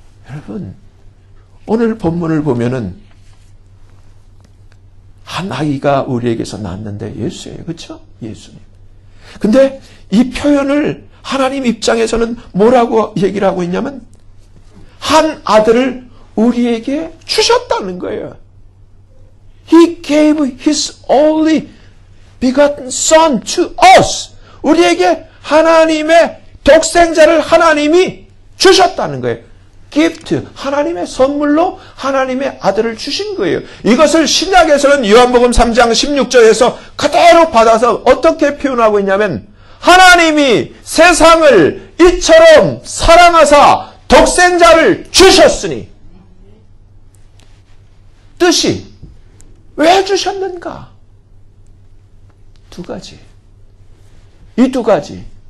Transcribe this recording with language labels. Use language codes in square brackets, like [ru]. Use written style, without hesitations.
[ko] 여러분, 오늘 본문을 보면은 한 아기가 우리에게서 낳았는데 예수예요. 그렇죠? 예수님. 근데 이 표현을 하나님 입장에서는 뭐라고 얘기를 하고 있냐면 한 아들을 우리에게 주셨다는 거예요. [en] He gave His only begotten Son to us. [ko] 우리에게 하나님의 독생자를 하나님이 주셨다는 거예요. 기프트, 하나님의 선물로 하나님의 아들을 주신 거예요. 이것을 신약에서는 요한복음 3장 16절에서 그대로 받아서 어떻게 표현하고 있냐면 하나님이 세상을 이처럼 사랑하사 독생자를 주셨으니 뜻이 왜 주셨는가? 두 가지. 이 두 가지.